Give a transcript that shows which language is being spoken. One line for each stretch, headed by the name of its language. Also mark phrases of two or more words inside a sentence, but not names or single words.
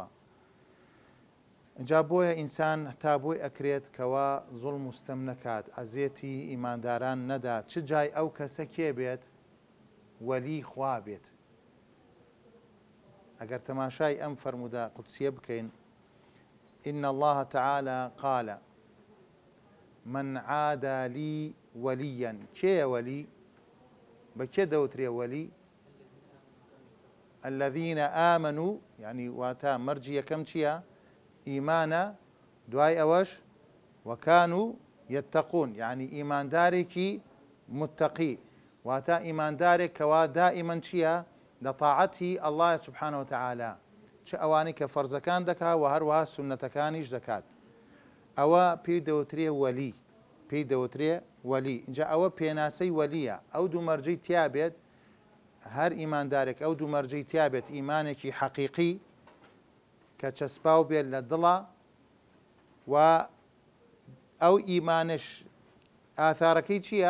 Central Kurdish: اینجا بۆیە ئینسان تا بۆی ئەکرێت کەوا زوڵم و ستەم نەکات، ئەزیەتی ئیمانداران نەدات. چ جای ئەو کەسە کێ بێت؟ وەلی خوا بێت. ئەگەر تەماشای ئەم فەرموودە قودسیە بکەین،
Arabic: إن الله تعالى قال من عادى لي وليا.
Central Kurdish: کێیە وەلی؟ بە کێ دەوترێ وەلی؟
Arabic: الذين آمنوا، يعني
Central Kurdish: واتا مەرجی یەکەم چییە؟ ئیمانە، دوای ئەوەش
Arabic: وكانوا يتقون، يعني
Central Kurdish: ئیماندارێکی متقی، واتا ئیماندارێک کەوا دائیمەن چییە؟ لە تاعەتی
Arabic: الله سبحانه وتعالى،
Central Kurdish: چ ئەوانەی کە فەرزەکان دەکات و هەروەها سونەتەکانیش دەکات، ئەوە پێی دەوترێ وەلی، پێی دەوترێ وەلی. اینجا ئەوە پێناسەی وەلیە. ئەو دوو مەرجەی تیا بێت، هەر ئیماندارێک ئەو دوو مەرجەی تیا بێت، ئیمانێکی حەقیقی کە چەسپاو بێت لە دڵە، و ئەو ئیمانش ئاثارەکەی چییە؟